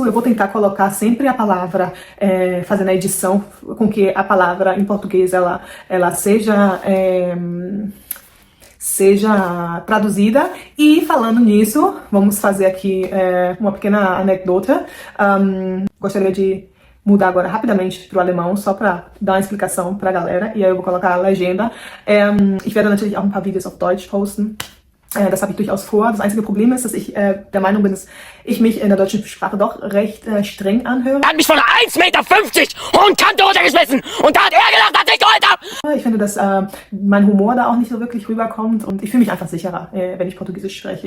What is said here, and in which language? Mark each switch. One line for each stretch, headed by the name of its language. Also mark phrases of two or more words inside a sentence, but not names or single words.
Portuguese: Eu vou tentar colocar sempre a palavra, fazendo a edição, com que a palavra em português ela seja traduzida. E falando nisso, vamos fazer aqui uma pequena anedota. Gostaria de mudar agora rapidamente para o alemão, só para dar uma explicação para a galera. E aí eu vou colocar a legenda.
German: Ich werde natürlich auch ein paar Videos auf Deutsch posten. Das habe ich durchaus vor. Das einzige Problem ist, dass ich der Meinung bin, dass ich mich in der deutschen Sprache doch recht streng anhöre. Er hat mich von 1,50 Meter hohen Kante runtergeschmissen und da hat er gedacht, dass ich geholt habe. Ich finde, dass mein Humor da auch nicht so wirklich rüberkommt und ich fühle mich einfach sicherer, wenn ich Portugiesisch spreche.